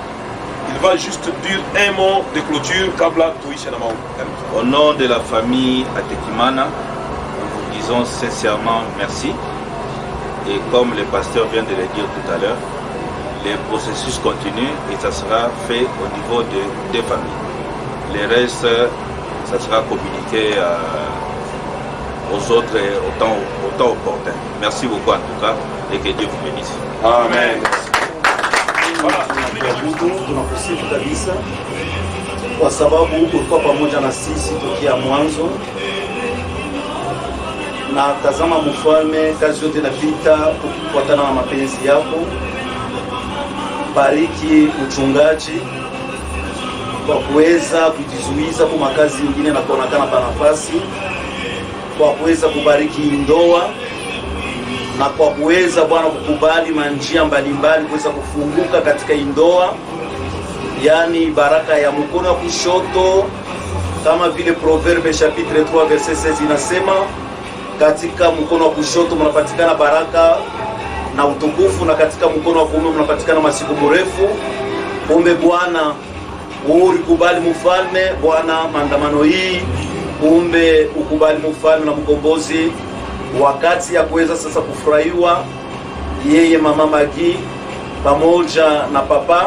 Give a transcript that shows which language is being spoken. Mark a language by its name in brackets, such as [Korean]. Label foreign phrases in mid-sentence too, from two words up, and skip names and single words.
[French] Il va juste dire un mot de clôture [Swahili] kabla tuishe na maombi. [French] Au nom de la famille Atekimana, nous vous disons sincèrement merci. Et comme le pasteur vient de le dire tout à l'heure, les processus continuent et ça sera fait au niveau des familles. Le reste, ça sera communiqué aux autres au temps opportun. Merci beaucoup en tout cas et que Dieu vous bénisse. Amen. [Swahili] Tunakusifu kabisa kwa sababu ulikuwa pamoja na sisi tokea mwanzo, na tazama mfalme, kazi yote inapita kufuatana na mapenzi yako. Bariki mchungaji kwa kuweza kujizuiza kwa makazi mengine na kuonekana pa nafasi, kwa kuweza kubariki ndoa na kwa kuweza Bwana kukubali manjia mbalimbali kuweza kufunguka katika ndoa, yani baraka ya mkono wa kushoto, kama vile Proverbe [French] chapitre 3 verset 16 [Swahili] inasema, katika mkono wa kushoto mnapatikana baraka na utukufu, na katika mkono wa kuume mnapatikana masiku mrefu. Kumbe Bwana ulikubali mfalme Bwana maandamano hii, kumbe ukubali mfalme na mkombozi, wakati ya kuweza sasa kufurahiwa yeye mama Magi pamoja na papa.